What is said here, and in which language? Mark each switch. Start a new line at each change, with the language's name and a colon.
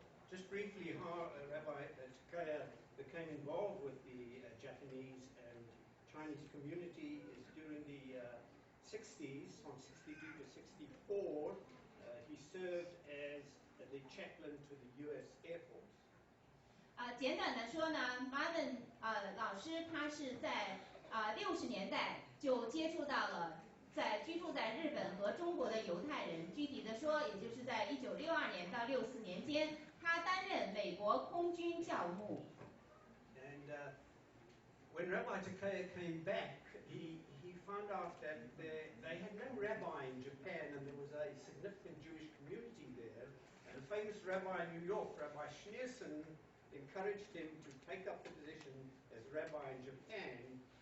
English: Just briefly, how Rabbi Tokayer became involved with the Japanese and Chinese community is during the 60s, from 62 to 64, he served as the chaplain to the U.S. Air Force.
Chinese: 简短的说呢 ，Marvin 老师他是在60年代就接触到了居住在日本和中国的犹太人。具体的说，也就是在1962年到64年间，他担任美国空军教牧。
English: And when Rabbi Tokayer came back, he found out that they had no rabbi in Japan, and there was a significant Jewish community there. And a famous rabbi in New York, Rabbi Schneerson, encouraged him to take up the position as rabbi in Japan.